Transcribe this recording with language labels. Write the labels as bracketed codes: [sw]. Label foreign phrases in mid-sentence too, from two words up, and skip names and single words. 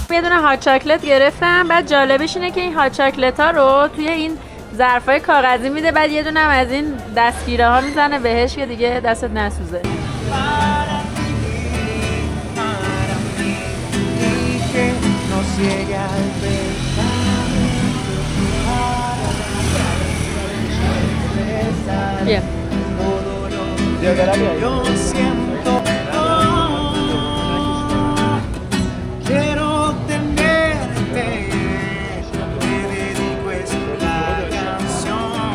[fa] دونه [en] hot chocolate [fa] گرفتم. بعد جالبش اینه که این [en] hot chocolate [fa] ها رو توی این ظرفای کاغذی میده، بعد یه دونه هم از این دستگیره ها میزنه بهش که دیگه دستت نسوزه. [es] Bien. Yo siento, quiero tenerte, te dedico esta canción.